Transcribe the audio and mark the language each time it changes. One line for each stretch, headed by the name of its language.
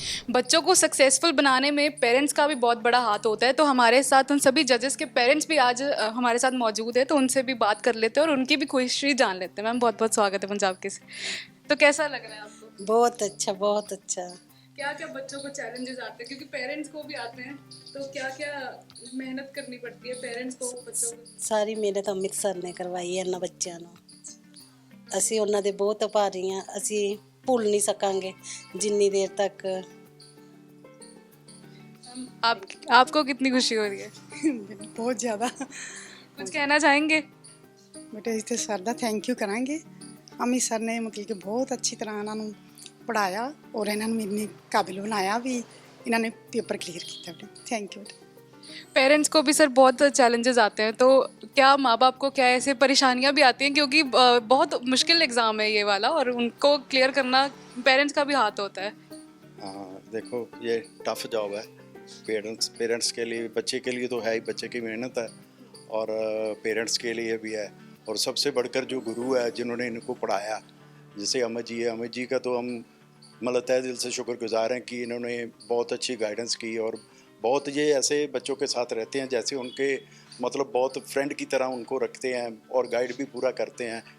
Hindi: बच्चों को सक्सेसफुल बनाने में पेरेंट्स का भी बहुत बड़ा हाथ होता है, तो हमारे साथ उन सभी जजेस के पेरेंट्स भी आज हमारे साथ मौजूद है, तो उनसे भी बात कर लेते हैं और उनकी भी खुशी जान लेते हैं। मैम बहुत बहुत स्वागत है पंजाब के। तो कैसा लग रहा है आपको? बहुत अच्छा, बहुत अच्छा। क्या क्या बच्चों को चैलेंजेस आते हैं, क्योंकि पेरेंट्स को भी आते हैं, तो क्या क्या मेहनत करनी पड़ती है पेरेंट्स को बच्चों को?
Punjabi: ਸਾਰੀ ਮਿਹਨਤ ਅੰਮ੍ਰਿਤ ਸਰ ਨੇ ਕਰਵਾਈ ਹੈ ਇਹਨਾਂ ਬੱਚਿਆਂ ਨੂੰ। ਅਸੀਂ ਉਹਨਾਂ ਦੇ ਬਹੁਤ ਆਭਾਰੀ ਹਾਂ, ਅਸੀਂ ਭੁੱਲ ਨਹੀਂ ਸਕਾਂਗੇ ਜਿੰਨੀ ਦੇਰ ਤੱਕ।
Hindi: आपको कितनी खुशी हो रही है? बहुत ज़्यादा। कुछ कहना चाहेंगे?
Punjabi: ਬੇਟੇ ਇਸ ਤੇ ਸਰ ਦਾ ਥੈਂਕ ਯੂ ਕਰਾਂਗੇ। ਅਮਿਤ ਸਰ ਨੇ ਮਤਲਬ ਕਿ ਬਹੁਤ ਅੱਛੀ ਤਰ੍ਹਾਂ ਇਹਨਾਂ ਨੂੰ ਪੜਾਇਆ ਔਰ ਇਹਨਾਂ ਨੂੰ ਇੰਨੇ ਕਾਬਿਲ ਬਣਾਇਆ ਵੀ ਇਹਨਾਂ ਨੇ ਪੇਪਰ ਕਲੀਅਰ ਕੀਤਾ। ਬੇਟੇ ਥੈਂਕ ਯੂ।
Hindi: पेरेंट्स को भी सर बहुत चैलेंजेस आते हैं, तो क्या माँ बाप को क्या ऐसे परेशानियाँ भी आती हैं, क्योंकि बहुत मुश्किल एग्ज़ाम है ये वाला और उनको क्लियर करना पेरेंट्स का भी हाथ होता है? हाँ, देखो ये टफ जॉब है पेरेंट्स के लिए, बच्चे के लिए तो है ही, बच्चे की मेहनत है और पेरेंट्स के लिए भी है, और सबसे बढ़कर जो गुरु है जिन्होंने इनको पढ़ाया, जैसे अमित जी है, अमित जी का तो हम मतलब तहे दिल से शुक्रगुजार हैं कि इन्होंने बहुत अच्छी गाइडेंस की और बहुत ये ऐसे बच्चों के साथ रहते हैं जैसे उनके मतलब बहुत फ्रेंड की तरह उनको रखते हैं और गाइड भी पूरा करते हैं।